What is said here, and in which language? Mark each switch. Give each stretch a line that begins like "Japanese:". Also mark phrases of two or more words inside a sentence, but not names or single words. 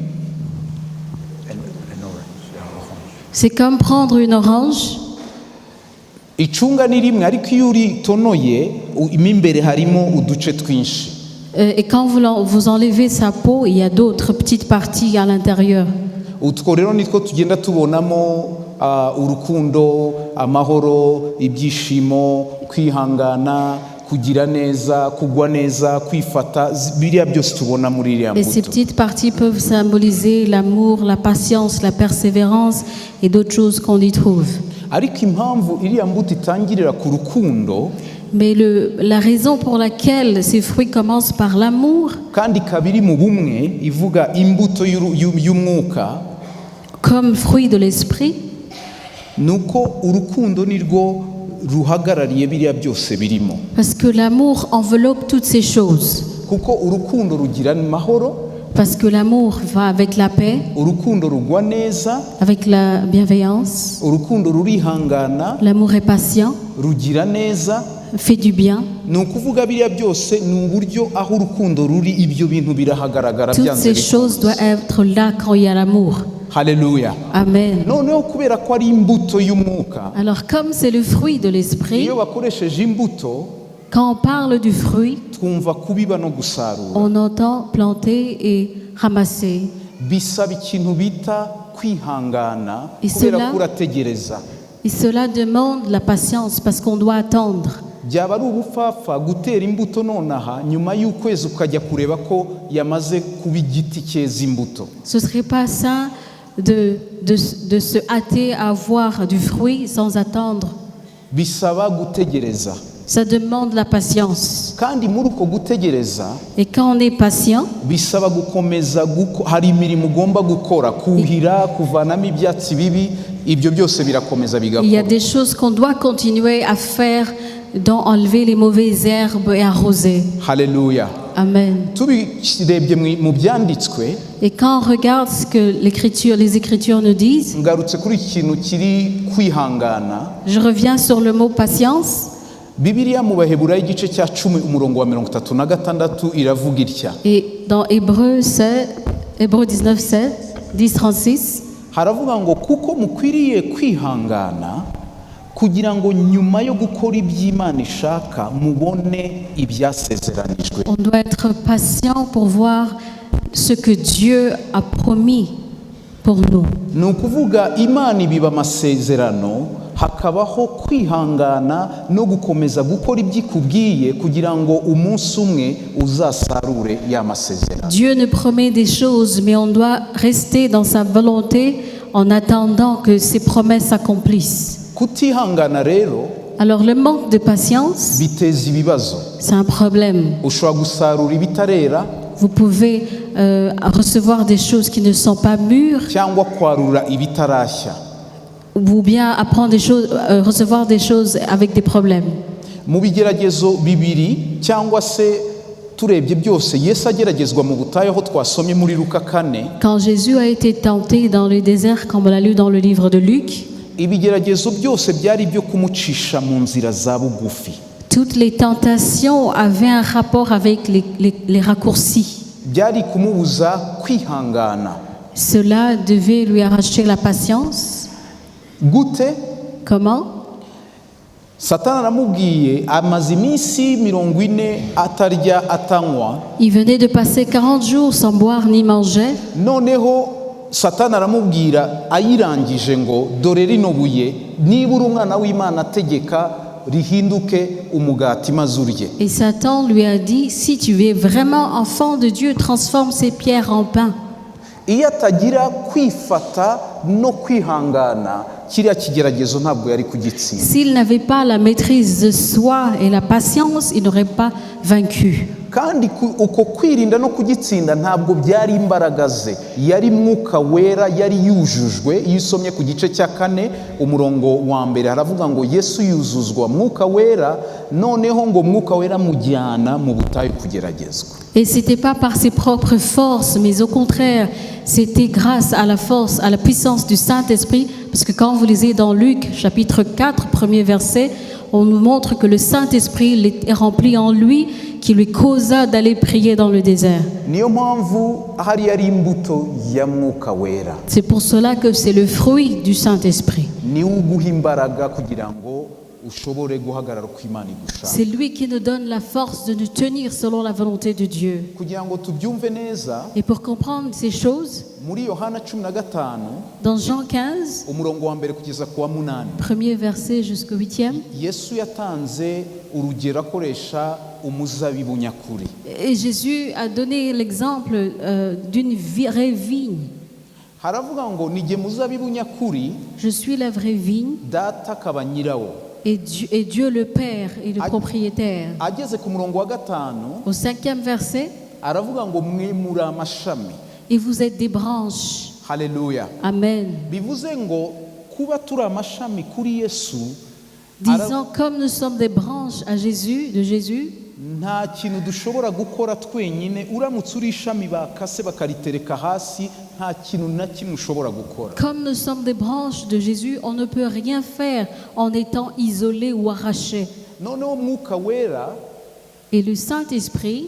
French: C'est comme prendre une orange.
Kinyarwanda: Icunga ni rimwe, ariko iyo uritonoye imbere harimo uduce twinshi.
French: Et quand vous enlevez sa peau, il y a d'autres petites parties à l'intérieur.
Kinyarwanda: Utwo rero nitwo tugenda tubonamo urukundo, amahoro, ibyishimo, kwihangana, kugira neza, kugwa neza, kwifata, biriya byose tubona muri iriya
French: Et ces
Kinyarwanda: mbuto.
French: petites parties peuvent symboliser l'amour, la patience, la persévérance et d'autres choses qu'on y trouve.
Kinyarwanda: Ariko impamvu iriya mbuto itangirira ku rukundo
French: Mais la raison pour laquelle ces fruits commencent par l'amour,
Kinyarwanda: kandi kabiri mu bumwe ivuga imbuto y'umwuka,
French: comme fruit de l'esprit,
Kinyarwanda: nuko urukundo nirwo ruhagarariye biriya byose birimo.
French: parce que l'amour enveloppe toutes ces choses.
Kinyarwanda: Kuko urukundo rugira amahoro,
French: Parce que l'amour va avec la paix,
Kinyarwanda: urukundo rugwa neza,
French: avec la bienveillance.
Kinyarwanda: urukundo rurihangana,
French: L'amour est patient,
Kinyarwanda: rugira neza.
French: fait du bien.
Kinyarwanda: Ni ukuvuga biriya byose ni uburyo aho urukundo ruri ibyo bintu birahagaragara
French: Toutes
Kinyarwanda: byanze
French: ces choses
Kinyarwanda: bikunze.
French: doivent être là quand il y a l'amour.
Kinyarwanda: Haleluya.
French: Amen.
Kinyarwanda: Noneho kubera ko ari imbuto y'umwuka,
French: Alors comme c'est le fruit de l'esprit,
Kinyarwanda: iyo bakoresheje imbuto
French: quand on parle du fruit,
Kinyarwanda: twumva kubiba no gusarura.
French: on entend planter et ramasser.
Kinyarwanda: Bisaba ikintu bita kwihangana
French: Et
Kinyarwanda: kubera
French: cela-
Kinyarwanda: ko urategereza.
French: Et cela demande la patience parce qu'on doit attendre.
Kinyarwanda: Byaba ari ubupfapfa gutera imbuto nonaha nyuma y'ukwezi ukajya kureba ko yamaze kuba igiti cyeza imbuto.
French: Ce ne serait pas sain de se hâter à avoir du fruit sans attendre.
Kinyarwanda: Bisaba gutegereza.
French: Ça demande la patience.
Kinyarwanda: Kandi muri uko gutegereza
French: Et quand on est patient,
Kinyarwanda: bisaba gukomeza hari imirimo ugomba gukora, kuhira, kuvanamo ibyatsi bibi, ibyo byose birakomeza
French: il y a
Kinyarwanda: bigakora.
French: des choses qu'on doit continuer à faire, dont enlever les mauvaises herbes et arroser.
Kinyarwanda: Haleluya.
French: Amen.
Kinyarwanda: Tubirebye mu byanditswe,
French: Et quand on regarde ce que les Écritures nous disent,
Kinyarwanda: ngarutse kuri iki kintu kiri kwihangana.
French: je reviens sur le mot patience.
Kinyarwanda: Bibiliya mu Baheburayo igice cya 10 umurongo wa 36 iravuga itya.
French: Et dans Hébreux 19, 7, 10, 36,
Kinyarwanda: Haravuga ngo kuko mukwiriye kwihangana kugira ngo nyuma yo gukora iby'Imana ishaka mubone ibyasezeranijwe.
French: on doit être patient pour voir ce que Dieu a promis pour nous.
Kinyarwanda: Ni ukuvuga Imana ibiba amasezerano, hakabaho kwihangana no gukomeza gukora ibyikubwiye kugira ngo umunsi umwe uzasarure ya masezerano.
French: Dieu nous promet des choses, mais on doit rester dans sa volonté en attendant que ses promesses s'accomplissent.
Kinyarwanda: Kutihangana rero
French: Alors le manque de patience,
Kinyarwanda: biteza ibibazo.
French: c'est un problème.
Kinyarwanda: Ushobora gusarura ibitarera
French: Vous pouvez recevoir des choses qui ne sont pas mûres,
Kinyarwanda: cyangwa kwarura ibitarashya.
French: ou bien apprendre des choses, recevoir des choses avec des problèmes.
Kinyarwanda: Mu bigeragezo bibiri cyangwa se turebye byose Yesu ageragezwa mu butayu aho twasomye muri Luka 4.
French: Quand Jésus a été tenté dans le désert, comme on l'a lu dans le livre de Luc,
Kinyarwanda: Ibigeragezo byose byari byo kumucisha mu nzira za bugufi.
French: Toutes les tentations avaient un rapport avec les raccourcis.
Kinyarwanda: byari kumubuza kwihangana.
French: Cela devait lui arracher la patience.
Kinyarwanda: Gute?
French: Comment?
Kinyarwanda: Satani aramubwiye amaze iminsi 40 atarya atanywa.
French: Il venait de passer 40 jours sans boire ni manger.
Kinyarwanda: Noneho Satani aramubwira ayirangije ngo dore rino buye nibura umwana w'Imana ategeka rihinduke umugati maze urye.
French: Et Satan lui a dit, si tu es vraiment enfant de Dieu, transforme ces pierres en pain.
Kinyarwanda: Iyo atagira kwifata no kwihangana kiriya kigeragezo ntabwo yari kugitsinda.
French: S'il n'avait pas la maîtrise de soi et la patience, il n'aurait pas vaincu.
Kinyarwanda: Kandi uko kwirinda no kugitsinda ntabwo byari imbaraga ze, yari Mwuka Wera, yari yujujwe. Iyo usomye ku gice cya 4 umurongo wa mbere haravuga ngo Yesu yuzuzwa Mwuka Wera, noneho ngo Mwuka Wera mujyana mu butayu kugeragezwa.
French: Et c'était pas par ses propres forces, mais au contraire, c'était grâce à la force, à la puissance du Saint-Esprit. Parce que quand vous lisez dans Luc, chapitre 4, premier verset, on nous montre que le Saint-Esprit est rempli en lui, qui lui causa d'aller prier dans le désert.
Kinyarwanda: Niyo mpamvu hari yari imbuto ya Mwuka Wera.
French: C'est pour cela que c'est le fruit du Saint-Esprit.
Kinyarwanda: Ni uguha imbaraga kugira ngo ushobore guhagarara uko Imana igushaka.
French: C'est lui qui nous donne la force de nous tenir selon la volonté de Dieu.
Kinyarwanda: Kugira ngo tubyumve neza,
French: Et pour comprendre ces choses,
Kinyarwanda: muri Yohana 15
French: dans Jean 15,
Kinyarwanda: umurongo wa mbere kugeza ku wa 8,
French: premier verset jusqu'au 8e,
Kinyarwanda: Yesu yatanze urugero akoresha umuzabibu nyakuri.
French: et Jésus a donné l'exemple d'une vraie vigne.
Kinyarwanda: Haravuga ngo nige muzabibu nyakuri,
French: Je suis la vraie vigne,
Kinyarwanda: data akaba nyirawo.
French: et Dieu le Père est le propriétaire.
Kinyarwanda: Ageze ku murongo wa 5
French: Au 5e verset,
Kinyarwanda: aravuga ngo mwe muri amashami.
French: et vous êtes des branches.
Kinyarwanda: Haleluya.
French: Amen.
Kinyarwanda: Bivuze ngo kuba turi amashami kuri Yesu,
French: Disons, comme nous sommes des branches à Jésus, de Jésus,
Kinyarwanda: nta kintu dushobora gukora twenyine. Uramutse uri ishami bakase bakaritereka hasi, nta kintu na kimwe ushobora gukora.
French: comme nous sommes des branches de Jésus, on ne peut rien faire en étant isolé ou arraché.
Kinyarwanda: Noneho Mwuka Wera
French: Et le Saint-Esprit